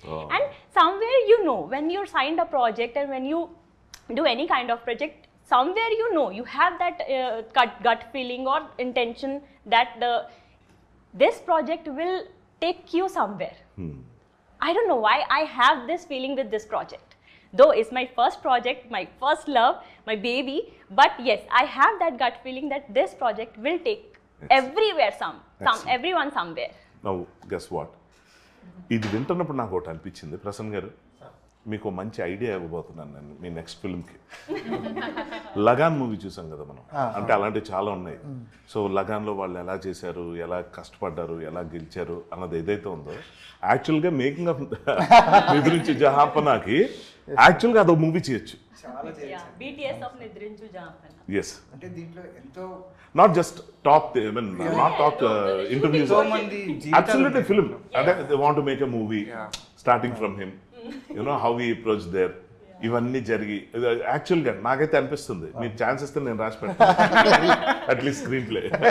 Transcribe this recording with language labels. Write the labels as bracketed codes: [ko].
[en] And somewhere, you know, when you're signed a project and when you do any kind of project, somewhere you have that gut feeling or intention that this project will take you somewhere. I don't know why I have this feeling with this project. Though it's my first project, my first love, my baby, but yes, I have that gut feeling that this project will take everywhere, everyone somewhere. Now, guess what? [te] ఇది వింటున్నప్పుడు నాకు ఒకటి అనిపించింది, ప్రసన్న గారు మీకు మంచి idea ఇవ్వబోతున్నాను నేను మీ నెక్స్ట్ ఫిల్మ్కి. లగాన్ మూవీ చూసాం కదా మనం, అంటే అలాంటివి చాలా ఉన్నాయి. సో లగాన్లో వాళ్ళు ఎలా చేశారు, ఎలా కష్టపడ్డారు, ఎలా గెలిచారు అన్నది ఏదైతే ఉందో, యాక్చువల్గా మేకింగ్ ఆఫ్ నిద్రించి జహాపనాకి యాక్చువల్గా అదొక మూవీ చేయొచ్చు. [en] BTS of Nidrinchu Jampana. Yes. [te] అంటే దీంట్లో ఎంతో [en] not just talk, I mean, not talk interviews. Absolutely film. They want to make a movie starting from him. You know how he approached there. [te] ఇవన్నీ జరిగి యాక్చువల్గా నాకైతే అనిపిస్తుంది మీరు ఛాన్స్ ఇస్తే నేను రాసి పెడతాను అట్లీస్ట్ స్క్రీన్ ప్లే.